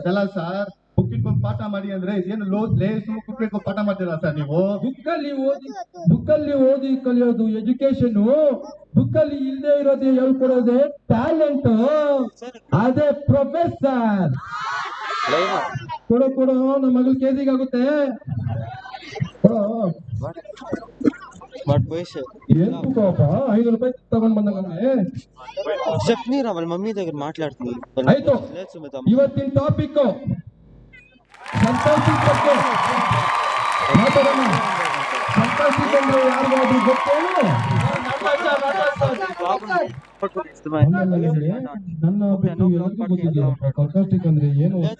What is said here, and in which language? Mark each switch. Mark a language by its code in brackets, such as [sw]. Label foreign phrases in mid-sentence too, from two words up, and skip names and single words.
[kn] ಅಲ್ಲ ಸರ್, ಬುಕ್ ಇಟ್ಕೊಂಡು ಪಾಠ ಮಾಡಿ ಅಂದ್ರೆ ಏನು ಕೂತ್ಬೇಕು ಪಾಠ ಮಾಡ್ತೀರಾ ಸರ್ ನೀವು? ಬುಕ್ಕಲ್ಲಿ ಓದಿ ಕಲಿಯೋದು ಎಜುಕೇಶನ್. ಬುಕ್ಕಲ್ಲಿ ಇಲ್ಲದೆ ಇರೋದೇ ಹೇಳ್ಕೊಡೋದೇ ಟ್ಯಾಲೆಂಟ್. ಅದೇ ಪ್ರೊಫೆಸರ್. ಕೊಡೋ ನಮ್ಮ ಮಗಳ ಕೇಸಿಗೆ ಆಗುತ್ತೆ. [te] ఏం పాప [kn] ₹5 తಗೊಂಡ್ ಬಂದಂಗೆ [te] చెప్పనీరా వాళ్ళ మమ్మీ దగ్గర మాట్లాడుతుంది. [kn] ಆಯ್ತು, ಇವತ್ತಿನ ಟಾಪಿಕ್ ಸಂತೋಷಿಕ್ ಬಗ್ಗೆ ಮಾತಾಡೋಣ. ಸಂತೋಷಿಕ್ ಅಂದ್ರೆ ಯಾರಿಗಾದ್ರೂ ಗೊತ್ತೇನು? ನನ್ನ ಬಿಟ್ಟು ಎಲ್ಲರಿಗೂ ಗೊತ್ತಿದೆಯಾ ಸಂತೋಷಿಕ್ ಅಂದ್ರೆ ಏನು ಅಂತ?